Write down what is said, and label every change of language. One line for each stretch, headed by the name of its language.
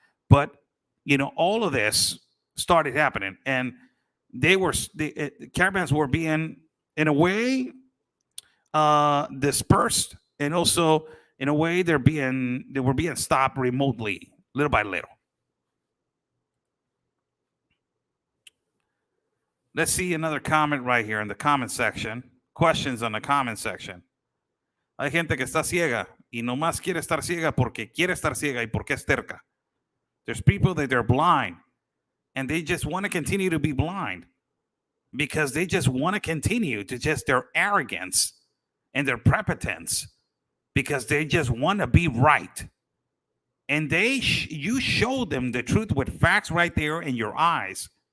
English: But all of this started happening, and the caravans were being, in a way, dispersed, and also in a way they were being stopped remotely, little by little. Let's see another comment right here in the comment section. Questions on the comment section.
Spanish: Hay gente que está ciega y nomás quiere estar ciega porque quiere estar ciega y porque es terca.
English: There's people that they're blind and they just want to continue to be blind because they just want to continue to just their arrogance and their prepotence because they just want to be right. And you show them the truth with facts right there in your eyes.